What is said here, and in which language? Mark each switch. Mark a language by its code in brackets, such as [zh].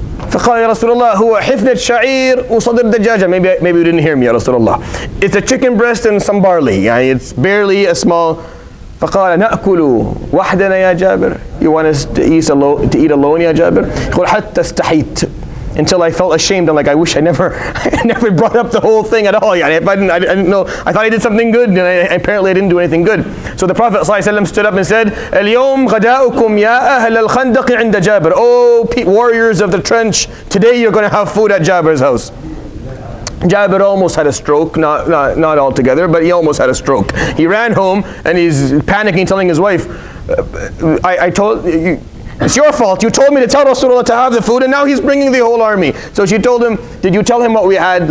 [ar] فقال يا رسول الله هو حفنة شعير وصدر دجاجة. [en] Maybe you didn't hear me, ya Rasulullah. It's a chicken breast and some barley. It's barely a small. [ar] فقال نأكل وحدنا يا جابر. [en] You want us to eat alone, ya Jabir? [ar] يقول حتى استحيت. [en] Until I felt ashamed. I'm like, I wish I never brought up the whole thing at all. I didn't know. I thought I did something good, and apparently I didn't do anything good. So the Prophet ﷺ stood up and said, [ar] اليوم غداؤكم يا أهل الخندق عند جابر. [en] Oh, warriors of the trench, today you're going to have food at Jabir's house. Jabir almost had a stroke, not altogether, but he almost had a stroke. He ran home and he's panicking, telling his wife, I told you, it's your fault. You told me to tell Rasulullah to have the food, and now he's bringing the whole army. So she told him, did you tell him what we had?